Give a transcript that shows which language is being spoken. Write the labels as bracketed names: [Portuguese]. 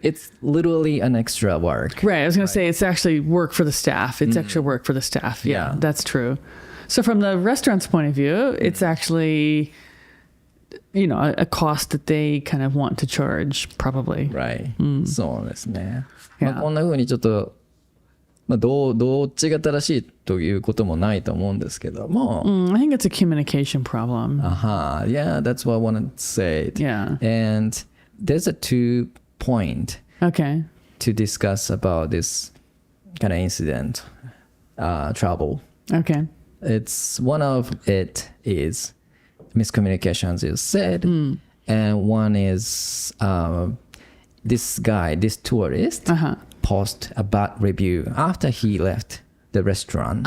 [English] It's literally an extra work. Right. I was going to say it's actually work for the staff. It's extra work for the staff. Yeah, that's true. So from the restaurant's point of view, it's actually, a cost that they kind of want to charge, probably. Right. [Japanese] そうですね。 [English] Yeah. [Japanese] こんな風にちょっと、どっちが正しいということもないと思うんですけども。 [English] I think it's a communication problem. Yeah, that's what I wanted to say. Yeah. And there's a 2-point Okay. to discuss about this kind of incident, trouble. Okay. It's one of it is miscommunication, as you said, and one is this tourist, post a bad review after he left the restaurant.